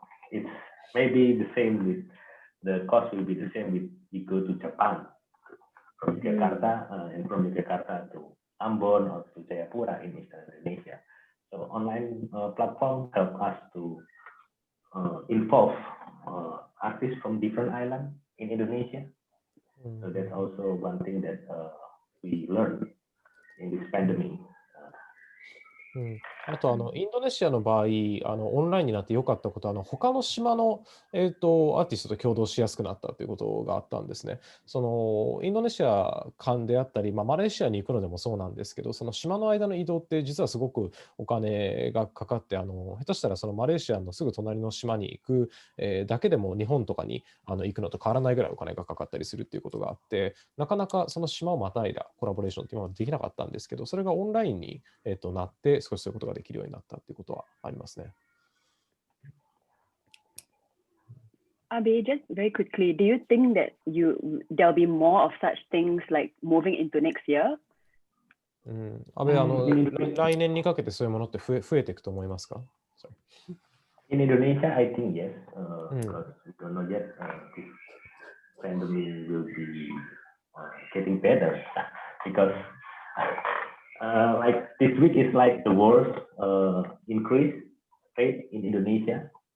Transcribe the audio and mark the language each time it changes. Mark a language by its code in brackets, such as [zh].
[en] It's maybe the same with the cost will be the same with we go to Japan from Jakarta and from Jakarta to Ambon or to Jayapura in eastern Indonesia. So online platforms help us to involve artists from different islands in Indonesia. So that's also one thing that we learned in this pandemic. [ja] あとインドネシアの場合、オンラインになって良かったことは、他の島の、アーティストと共同しやすくなったということがあったんですね。そのインドネシア間であったり、マレーシアに行くのでもそうなんですけど、その島の間の移動って実はすごくお金がかかって、下手したらそのマレーシアのすぐ隣の島に行く、だけでも日本とかに行くのと変わらないぐらいお金がかかったりするっていうことがあって、なかなかその島をまたいだコラボレーションっていうのはできなかったんですけど、それがオンラインに、なって、少しそういうことができるようになったっていうことはありますね。 [en] Abi, just very quickly, do you think that there'll be more of such things like moving into next year? [ja] 阿部、来年にかけてそういうものって増えていくと思いますか？ [en] In Indonesia, I think yes, because we don't know yet this pandemic will be getting better because like this week is like the worst increase rate in Indonesia.